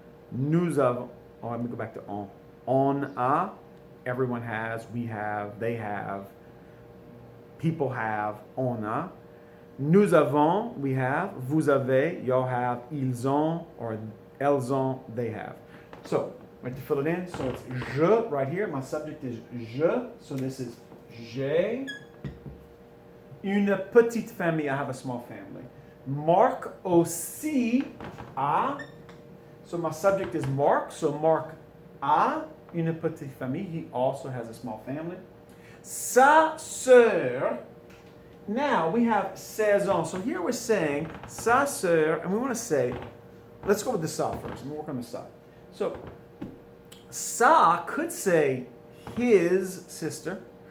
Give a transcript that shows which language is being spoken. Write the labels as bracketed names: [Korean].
[French] Nous avons, [English] oh, let me go back to on. [French] On a, [English] everyone has, we have, they have. People have, [French] on a. Nous avons, [English] we have. [French] Vous avez, [English] y'all have. [French] Ils ont, [English] or [French] elles ont, [English] they have. So, I have to fill it in. So it's je right here. My subject is je. So this is [French] j'ai une petite famille. [English] I have a small family. [French] Marc aussi a. [English] So my subject is Marc. [French] So Marc a une petite famille. [English] He also has a small family. [French] Sa sœur. [English] Now we have ses ans. So here we're saying [French] sa sœur, [English] and we want to say, let's go with the sa first. We'll work on the sa. So sa could say his sister.